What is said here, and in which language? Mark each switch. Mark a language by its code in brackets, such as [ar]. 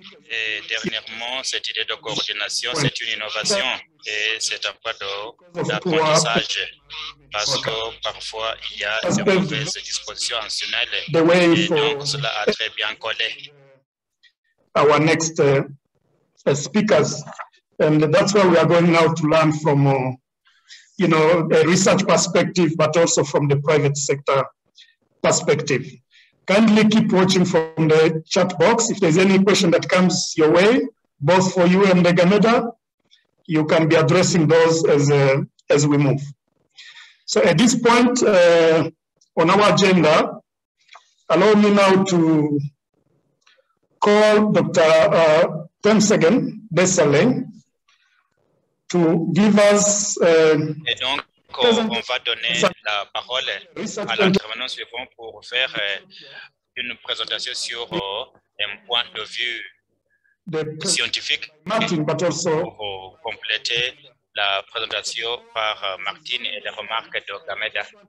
[fr] Et dernièrement, cette idée de coordination, c'est une innovation et c'est un pas d'apprentissage parce que parfois il y a de mauvaises dispositions additionnelles et donc cela a très bien collé. [en] Our next speakers, and that's why we are going now to learn from, a research perspective, but also from the private sector perspective. Kindly keep watching from the chat box. If there's any question that comes your way, both for you and Gameda, you can be addressing those as we move. So at this point on our agenda, allow me now to call Dr. Temsegen Desalegn to give us. [fr] Et donc, on va donner la parole à l'intervenant suivant pour faire une présentation sur un point de vue scientifique pour compléter la présentation par Martine et les remarques de Gameda.